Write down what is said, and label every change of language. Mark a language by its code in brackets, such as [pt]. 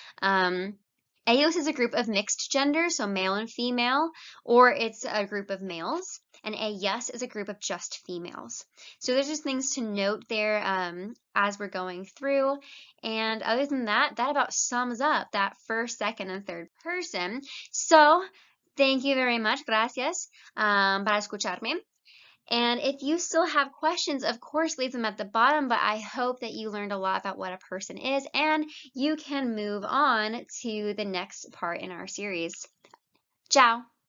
[en] Ellos is a group of mixed gender, so male and female, or it's a group of males. And ellas is a group of just females. So there's just things to note there as we're going through. And other than that, that about sums up that first, second, and third person. So thank you very much. [es] Gracias para escucharme. [en] And if you still have questions, of course, leave them at the bottom, but I hope that you learned a lot about what a person is and you can move on to the next part in our series. Ciao!